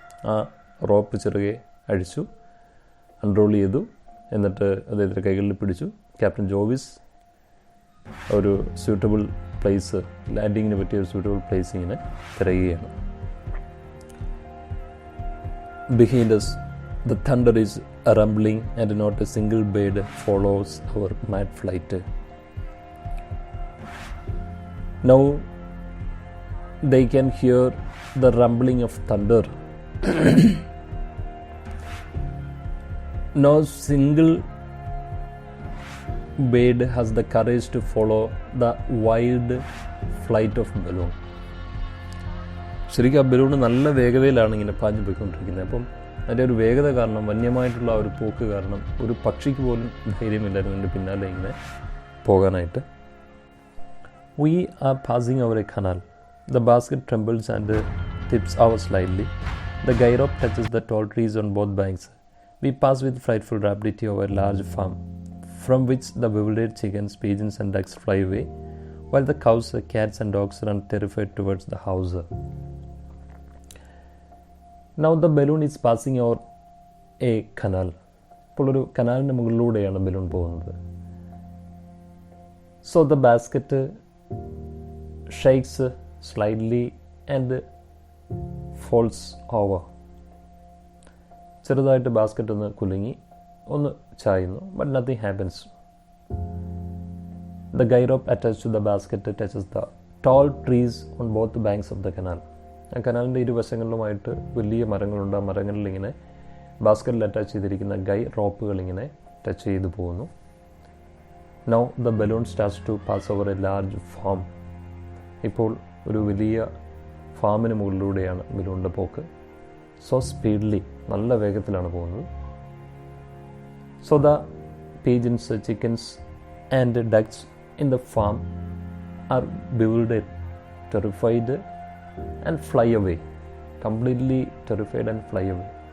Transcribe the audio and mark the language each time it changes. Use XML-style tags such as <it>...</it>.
<ml>ആ റോപ്പ് ചെറുകെ അഴിച്ചു, അൺറോൾ ചെയ്തു, എന്നിട്ട് അദ്ദേഹത്തിൻ്റെ കൈകളിൽ പിടിച്ചു. ക്യാപ്റ്റൻ ജോവിസ് ഒരു സ്യൂട്ടബിൾ പ്ലേസ്, ലാൻഡിങ്ങിന് പറ്റിയ ഒരു സ്യൂട്ടബിൾ പ്ലേസ് ഇങ്ങനെ തിരയുകയാണ്.</ml> <en>Behind us, the thunder is rumbling and not a single bird follows our mad flight. Now they can hear the rumbling of thunder. No single bird has the courage to follow the wild flight of balloon.</en> <ml>ശരിക്കും ആ balloon നല്ല വേഗതയിലാണ് ഇങ്ങനെ പാഞ്ഞു പോയിക്കൊണ്ടിരിക്കുന്നത്. അപ്പം അതിൻ്റെ ഒരു വേഗത കാരണം, വന്യമായിട്ടുള്ള ആ ഒരു പോക്ക് കാരണം ഒരു പക്ഷിക്ക് പോലും ധൈര്യമില്ലായിരുന്നു അതിൻ്റെ പിന്നാലെ ഇങ്ങനെ പോകാനായിട്ട്.</ml> <en>We are passing over a canal. The basket trembles and tips over slightly. The guy rope touches the tall trees on both banks. We pass with frightful rapidity over a large farm, from which the bewildered chickens, pigeons and ducks fly away, while the cows, cats and dogs run terrified towards the house. Now the balloon is passing over a canal.</en> <ml>ഇപ്പോൾ ഒരു കനാലിൻ്റെ മുകളിലൂടെയാണ് balloon പോകുന്നത്.</ml> <en>So the basket shakes slightly and falls over.</en> <ml>ചെറുതായിട്ട് basket ഒന്ന് കുലുങ്ങി ഒന്ന് ചായുന്നു,</ml> <en>but nothing happens. The guy rope attached to the basket touches the tall trees on both banks of the canal.</en> <ml>ആ കനാലിൻ്റെ ഇരുവശങ്ങളിലുമായിട്ട് വലിയ മരങ്ങളുണ്ട്. ആ മരങ്ങളിൽ ഇങ്ങനെ ബാസ്ക്കറ്റിൽ അറ്റാച്ച് ചെയ്തിരിക്കുന്ന ഗൈ റോപ്പുകൾ ഇങ്ങനെ ടച്ച് ചെയ്തു പോകുന്നു.</ml> <en>Now the balloon starts to pass over a large farm.</en> <ml>ഇപ്പോൾ ഒരു വലിയ ഫാമിന് മുകളിലൂടെയാണ് ബലൂണിൻ്റെ പോക്ക്.</ml> <en>so speedly,</en> <ml>നല്ല വേഗത്തിലാണ് പോകുന്നത്.</ml> <en>So the pigeons, chickens and ducks in the farm are bewildered, terrified and fly away. Completely terrified and fly away.</en>